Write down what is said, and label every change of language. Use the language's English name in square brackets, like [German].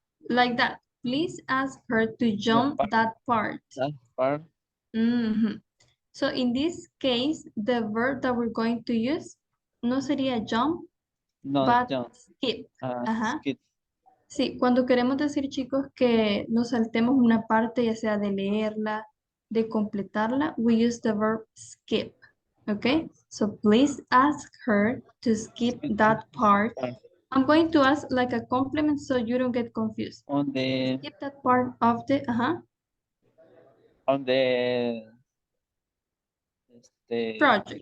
[English] Like that. Please ask her to jump that part. That part. So in this case, the verb that we're going to use [Spanish] no sería [English] jump, but Jump. skip. Skip. [Spanish] Sí, cuando queremos decir, chicos, que nos saltemos una parte, ya sea de leerla, de completarla, [English] we use the verb skip. Okay? So please ask her to skip that part. I'm going to ask like a compliment so you don't get confused. On the Skip that part of the on the project.